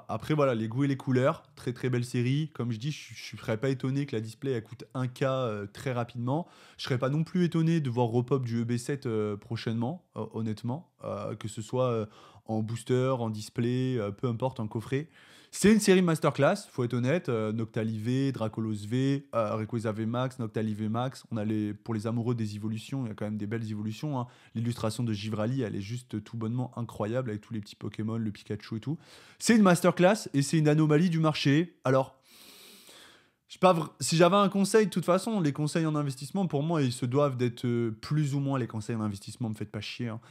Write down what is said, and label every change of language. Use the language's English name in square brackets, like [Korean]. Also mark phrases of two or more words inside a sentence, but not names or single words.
[French] Après, voilà, les goûts et les couleurs, très très belle série. Comme je dis, je serais pas étonné que la display elle coûte 1K très rapidement. Je serais pas non plus étonné de voir repop du EB7 prochainement, honnêtement. Que ce soit en booster, en display, peu importe, en coffret. C'est une série masterclass, faut être honnête. Noctali V, Dracolos V, Rayquaza V Max, Noctali V Max. Pour les amoureux des évolutions, il y a quand même des belles évolutions, hein. L'illustration de Givrali, elle est juste tout bonnement incroyable avec tous les petits Pokémon, le Pikachu et tout. C'est une masterclass et c'est une anomalie du marché. Alors, je sais pas, si j'avais un conseil, de toute façon, les conseils en investissement, pour moi, ils se doivent d'être plus ou moins les conseils en investissement, me faites pas chier, hein.